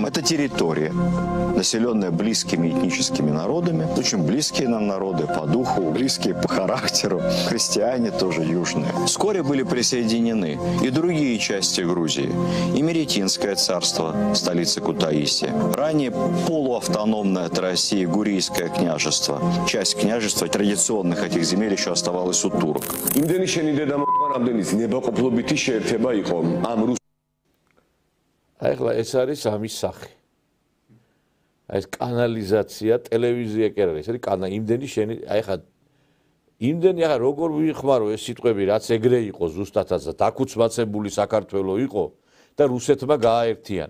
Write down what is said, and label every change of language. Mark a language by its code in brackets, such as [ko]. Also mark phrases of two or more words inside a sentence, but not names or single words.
[ru] Это территория, населенная близкими этническими народами, очень близкие нам народы по духу, близкие по характеру, христиане тоже южные. Вскоре были присоединены и другие части Грузии, и Меретинское царство, столица Кутаиси, ранее полуавтономное от России Гурийское княжество. Часть княжества традиционных этих земель еще оставалась у турок. [ka] ახლა ეს არის ამის სახე. აი ეს კანალიზაცია, ტელევიზია კი არ არის, ეს არის იმდენი შენი, აი ხა იმდენი ახლა როგორ ვიხმარო ეს სიტყვები, რაც ეგრე იყო ზუსტადაც და დაკუცმაცებული საქართველოს იყო და რუსეთმა გააერთიანა.